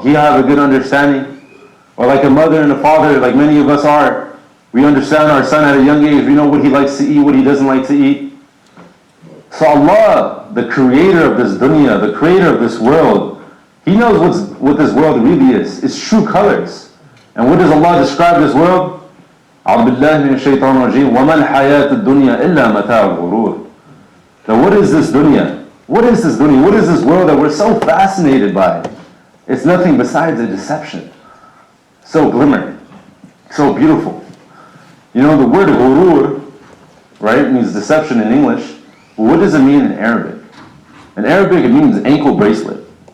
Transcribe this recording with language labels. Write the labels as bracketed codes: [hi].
[en] He'll have a good understanding. Or like a mother and a father, like many of us are. We understand our son at a young age. We know what he likes to eat, what he doesn't like to eat. So Allah, the creator of this dunya, the creator of this world, He knows what this world really is. Its true colors. And what does Allah describe this world? [ar] أعوذ بالله من الشيطان الرجيم وما الحياة الدنيا إلا متاع الغرور. [en] Now what is this dunya? What is this dunya? What is this world that we're so fascinated by? It's nothing besides a deception. So glimmering. So beautiful. You know, the word ghurur, right, means deception in English. But what does it mean in Arabic? In Arabic it means ankle bracelet.